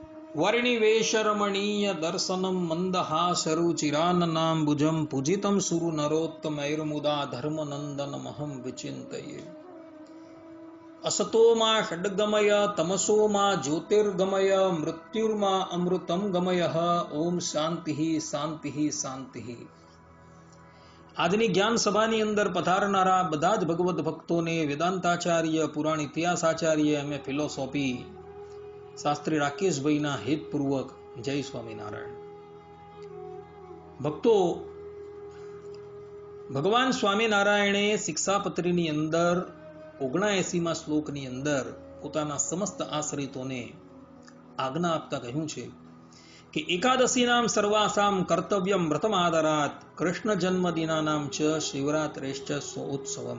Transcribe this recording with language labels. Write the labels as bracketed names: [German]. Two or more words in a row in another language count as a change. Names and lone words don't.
[Sanskrit] वर्णिवेशरमणीय दर्शनं मन्दहासरुचिराननाम्बुजं पूजितं सुरु नरोत्तमैर्मुदा धर्मनन्दनमहं विचिन्तये। असतो मा षड्गमय तमसो मा ज्योतिर्गमय मृत्युर्मा अमृतं गमयः। ओम शांति शांति शांति। [Gujarati] આજની જ્ઞાન સભાની અંદર પધારનારા બધા જ ભગવદ ભક્તોને વેદાંતાચાર્ય, પુરાણ ઇતિહાસાચાર્ય, એમ ફિલોસોફી શાસ્ત્રી રાકેશભાઈના હેતપૂર્વક જય સ્વામિનારાયણ. ભક્તો, ભગવાન સ્વામિનારાયણે શિક્ષાપત્રીની અંદર 79મા શ્લોકની અંદર પોતાના સમસ્ત આશ્રિતોને આજ્ઞા આપતા કહ્યું છે કે [Sanskrit] એકાદશીનામ સર્વાસામ કર્તવ્યમ વ્રતમાદરાત કૃષ્ણ જન્મદિનાનામ ચ શિવરાત્રેશ્ચ સોત્સવમ.